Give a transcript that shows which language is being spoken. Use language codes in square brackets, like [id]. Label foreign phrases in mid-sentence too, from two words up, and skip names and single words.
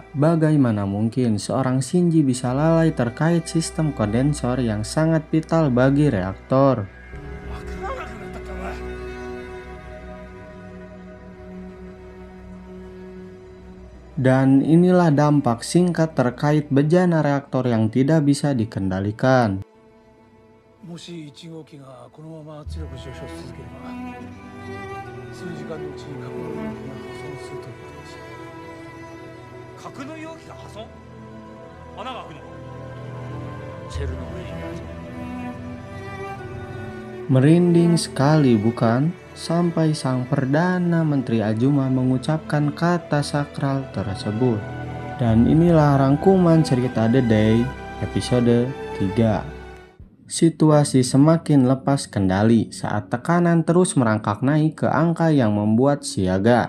[id] Bagaimana mungkin seorang Shinji bisa lalai terkait sistem kondensor yang sangat vital bagi reaktor? Dan inilah dampak singkat terkait bejana reaktor yang tidak bisa dikendalikan. [ja] もし1号機がこのまま圧力上昇し続ければ数時間のうちに格納容器が破損するということです。格納容器が破損？穴が開くのか？チェルノブイリのやつ。 [id] Merinding sekali bukan? Sampai sang Perdana Menteri Azuma mengucapkan kata sakral tersebut. Dan inilah rangkuman cerita The Day episode 3. Situasi semakin lepas kendali saat tekanan terus merangkak naik ke angka yang membuat siaga.